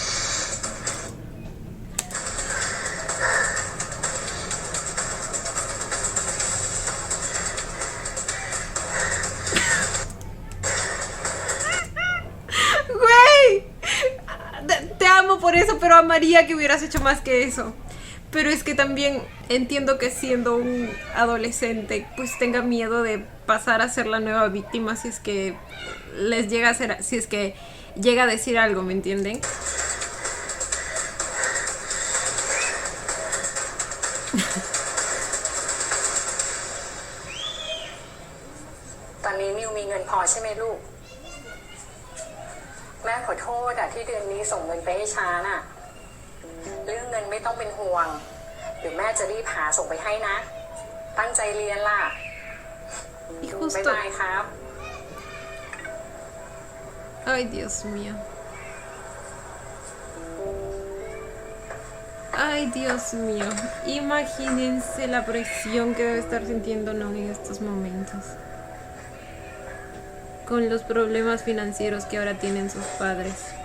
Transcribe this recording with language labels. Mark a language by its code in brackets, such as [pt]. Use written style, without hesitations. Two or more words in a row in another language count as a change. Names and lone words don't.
[es] Güey, te amo por eso, pero amaría que hubieras hecho más que eso. Pero es que también entiendo que siendo un adolescente, pues tenga miedo de pasar a ser la nueva víctima si es que les llega a ser, si es que llega a decir algo, ¿me entienden? [th] ตอนนี้มิวมีเงินพอใช่ไหมลูก แม่ขอโทษอะที่เดือนนี้ส่งเงินไปให้ช้าน่ะ เรื่องเงินไม่ต้องเป็นห่วง เดี๋ยวแม่จะรีบหาส่งไปให้นะ ตั้งใจเรียนล่ะ [es] Y [th] บ๊าย [es] justo, [th] บายครับ [es] Ay, Dios mío. Ay, Dios mío. Imagínense la presión que debe estar sintiendo No en estos momentos. Con los problemas financieros que ahora tienen sus padres.